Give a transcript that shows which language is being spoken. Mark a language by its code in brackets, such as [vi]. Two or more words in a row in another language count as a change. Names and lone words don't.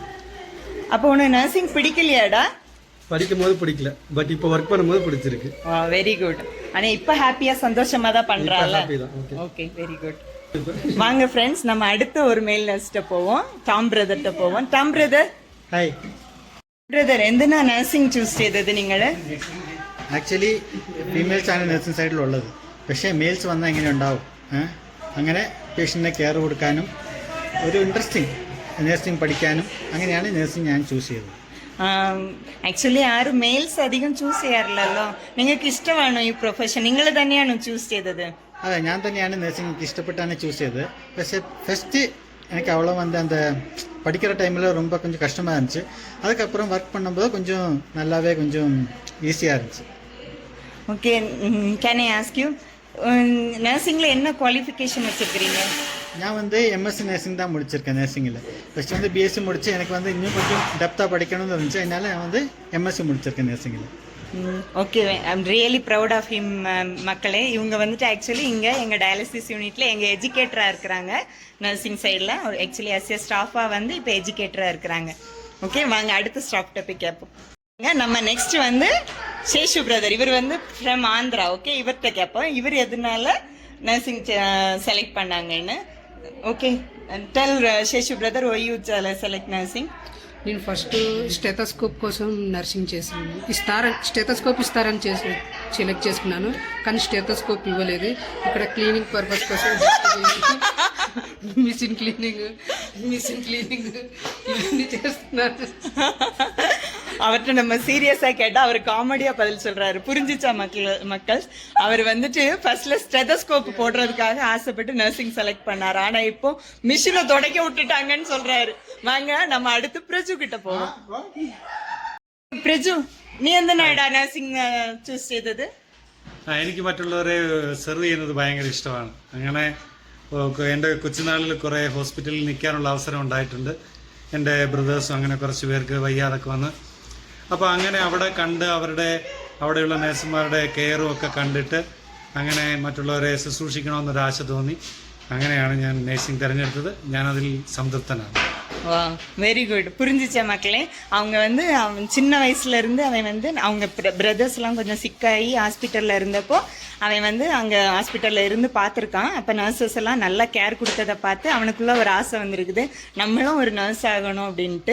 [ta] அப்போ உனக்கு நர்சிங் பிடிக்கலையாடா? படிக்கும் போது பிடிக்கல, பட் இப்போ ஒர்க் பண்ணும்போது பிடிச்சிருக்கு. [en] very good. [ta] ஆனா இப்ப ஹாப்பியா சந்தோஷமா தான் பண்றால. [en] okay, very good. [ta] வாங்க ஃப்ரெண்ட்ஸ், நம்ம அடுத்த ஒரு [en] male nurse [ta] போவோம். டாம் பிரதர்கிட்ட போவோம். டாம் பிரதர், [ml] ഹായ് ബ്രദർ, എന്തിനാ [en] nursing choose [ml] ചെയ്തത് നിങ്ങൾ? [en] actually females [ml] ആണ് [en] nursing side. [ml] പക്ഷേ മെയിൽസ് വന്നാൽ എങ്ങനെ ഉണ്ടാവും? അങ്ങനെ [en] patient care [ml] കൊടുക്കാനും ഒരു [en] interesting nursing [ml] പഠിക്കാനും അങ്ങനെയാണ് നഴ്സിംഗ് ഞാൻ ചൂസ് ചെയ്തത്. ആക്ച്വലി ആരും മെയിൽസ് അധികം ചൂസ് ചെയ്യാറില്ലല്ലോ. നിങ്ങൾക്ക് ഇഷ്ടമാണോ ഈ പ്രൊഫഷൻ? നിങ്ങൾ തന്നെയാണോ ചൂസ് ചെയ്തത്? അതെ, ഞാൻ തന്നെയാണ് നഴ്സിംഗ് എനിക്ക് ഇഷ്ടപ്പെട്ടാണ് ചൂஸ் ചെയ്തது. [ta] പക്ഷേ ஃபஸ்ட்டு எனக்கு அவ்வளோ அந்த படிக்கிற டைமில் ரொம்ப கொஞ்சம் கஷ்டமாக இருந்துச்சு. அதுக்கப்புறம் ஒர்க் பண்ணும்போது கொஞ்சம் நல்லாவே கொஞ்சம் ஈஸியாக இருந்துச்சு. ஓகே, [en] can I ask you, [ta] நர்சிங்கில் என்ன குவாலிஃபிகேஷன் வச்சுருக்கிறீங்க? நான் [en] MSc nursing [ta] தான் முடிச்சிருக்கேன். நர்சிங்கில் [en] first BSc [ta] முடிச்சு எனக்கு இன்னும் கொஞ்சம் டெப்த்தாக படிக்கணும்னு இருந்துச்சு. அதனால நான் எம்எஸ்சி முடிச்சிருக்கேன் நர்சிங்கில். ஓகே, [en] I'm really proud of him. [ta] மக்களே, இவங்க ஆக்சுவலி இங்கே எங்கள் [en] dialysis unit [ta] எங்கள் எஜுகேட்டராக இருக்கிறாங்க. [en] nursing side actually SS staff [ta] இப்போ எஜுகேட்டராக இருக்கிறாங்க. ஓகே, வாங்க அடுத்த [en] staff topic [ta] கேட்போம். நம்ம நெக்ஸ்ட் சேஷு பிரதர், இவர் ஃப்ரம் ஆந்திரா. ஓகே, இவர்கிட்ட கேட்போம் இவர் எதனால [en] nursing select [ta] பண்ணாங்கன்னு. [en] okay, tell Seshu brother, why you select nursing? [te] నేను [en] first stethoscope [te] కోసం నర్సింగ్ చేశాను. స్టెథోస్కోప్ ఇస్తారని సెలెక్ట్ చేసుకున్నాను, కానీ స్టెథోస్కోప్ ఇవ్వలేదు. ఇక్కడ [en] cleaning purpose [te] కోసం [en] machine cleaning [te] ఇవన్నీ చేస్తున్నాను. [ta] அவர்கிட்ட நம்ம சீரியஸா கேட்டா அவர் காமெடியா பதில் சொல்றாரு. புரிஞ்சிச்சா மக்கள்? அவர் [en] first stethoscope [ta] போடுறதுக்காக ஆசைப்பட்டு [en] nursing select [ta] பண்ணாரு. ஆனா இப்போ மிஷினை தொடக்க விட்டுட்டாங்கன்னு சொல்றாரு. வாங்க நம்ம அடுத்து பிரஜு கிட்ட போவோம். [ml] പ്രജു, നീ എന്തിനാടാ [en] nursing choose [ml] ചെയ്തത്? എനിക്ക് മറ്റുള്ളവരെ സെർവ് ചെയ്യുന്നത് ഭയങ്കര ഇഷ്ടമാണ്. അങ്ങനെ എൻ്റെ കൊച്ചുനാളിൽ കുറേ ഹോസ്പിറ്റലിൽ നിൽക്കാനുള്ള അവസരം ഉണ്ടായിട്ടുണ്ട്. എൻ്റെ ബ്രദേഴ്സും അങ്ങനെ കുറച്ച് പേർക്ക് വയ്യാതൊക്കെ വന്ന്, അപ്പോൾ അങ്ങനെ അവിടെ കണ്ട് അവിടെയുള്ള നഴ്സുമാരുടെ കെയറും ഒക്കെ കണ്ടിട്ട് അങ്ങനെ മറ്റുള്ളവരെ ശുശ്രൂഷിക്കണമെന്നൊരാശ തോന്നി. അങ്ങനെയാണ് ഞാൻ നഴ്സിംഗ് തിരഞ്ഞെടുത്തത്. ഞാനതിൽ സംതൃപ്തനാണ്. [ta] வா, [en] very good. [ta] புரிஞ்சிச்சா மக்களே? அவங்க அவன் சின்ன வயசுல இருந்து அவன் அவங்க பிரதர்ஸ்லாம் கொஞ்சம் சிக்காகி ஹாஸ்பிட்டலில் இருந்தப்போ அவன் அங்கே ஹாஸ்பிட்டலில் இருந்து பார்த்துருக்கான். அப்போ நர்சஸ் எல்லாம் நல்லா கேர் கொடுத்ததை பார்த்து அவனுக்குள்ள ஒரு ஆசை வந்திருக்குது, நம்மளும் ஒரு நர்ஸ் ஆகணும் அப்படின்ட்டு.